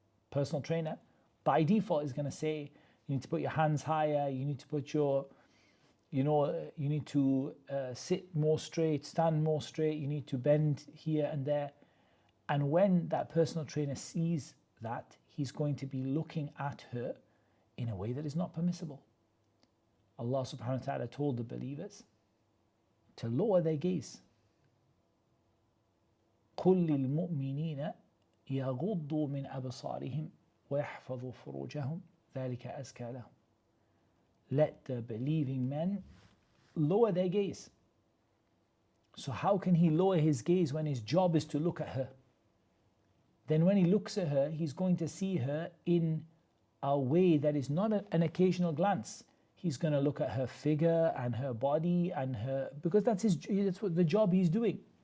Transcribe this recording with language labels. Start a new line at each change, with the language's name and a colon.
English: Personal trainer by default is going to say you need to put your hands higher, you need to put your, you need to sit more straight, stand more straight, you need to bend here and there. And when that personal trainer sees that, he's going to be looking at her in a way that is not permissible. Allah subhanahu wa ta'ala told the believers to lower their gaze.
Arabic: قُلْ لِلْمُؤْمِنِينَ يغضوا من أبصارهم ويحفظوا فروجهم ذلك أزكى لهم.
English: Let the believing men lower their gaze. So how can he lower his gaze when his job is to look at her? Then when he looks at her, he's going to see her in a way that is not an occasional glance. He's going to look at her figure and her body and her, because that's what the job he's doing.